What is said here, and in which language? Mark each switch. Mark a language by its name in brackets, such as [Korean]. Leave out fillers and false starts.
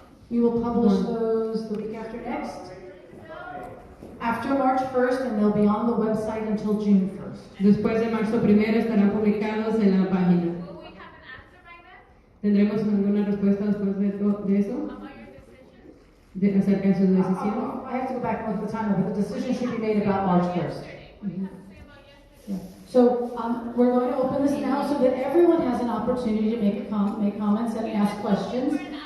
[English] We will publish those the week after next. After March 1st, and they'll be on the website until June 1st. [Spanish] Después de marzo 1 estarán publicados en la página. ¿Tendremos alguna respuesta después de eso? Acerca de su decisión. [English] I have to go back and look at the timeline, but the decision should be made about March 1st. Yeah. So we're going to open this now so that everyone has an opportunity to make comments and ask questions.